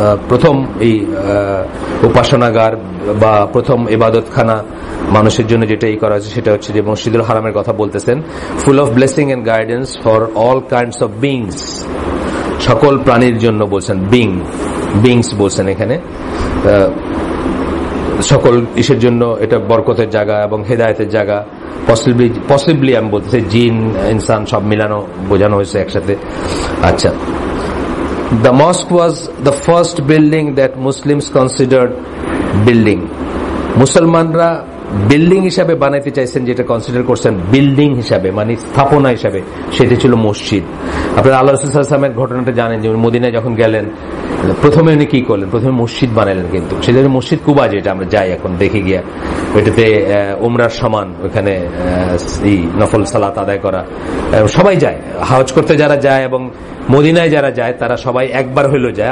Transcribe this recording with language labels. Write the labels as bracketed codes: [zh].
[bn] প্রথম এই উপাসনাগার বা প্রথম ইবাদতখানা মানুষের জন্য যেটা করা হয়েছে সেটা হচ্ছে যে মসজিদুল হারামের কথা বলতেছেন, [en] full of blessing and guidance for all kinds of beings, [bn] সকল প্রাণীর জন্য বলছেন, বিংস বলছেন এখানে, সকল ইসের জন্য এটা বরকতের জায়গা এবং হেদায়েতের জায়গা। পসিবলি আমি বলতেছি জিন ইনসান সব মিলানো বোঝানো হয়েছে একসাথে। [en] আচ্ছা, the mosque was the first building that Muslims considered building. [bn] মুসলমানরা বিল্ডিং হিসাবে বানাইতে চাইছেন, যেটা কনসিডার করছেন বিল্ডিং হিসাবে, মানে স্থাপনা হিসাবে, সেটা ছিল মসজিদ। আপনারা আল্লাহ রাসূল সাল্লাল্লাহু আলাইহি ওয়াসাল্লামের ঘটনাটা জানেন যে মদিনায় যখন গেলেন প্রথমে উনি কি করলেন, প্রথমে মসজিদ বানাইলেন। কিন্তু সেটা মসজিদ কুবা, যেটা আমরা যাই এখন দেখে গিয়া, ওইটাতে উমরার সমান, ওখানে নফল সালাত আদায় করা, সবাই যায় হজ করতে, যারা যায় এবং মদিনায় যারা যায় তারা সবাই একবার হইলেও যায়।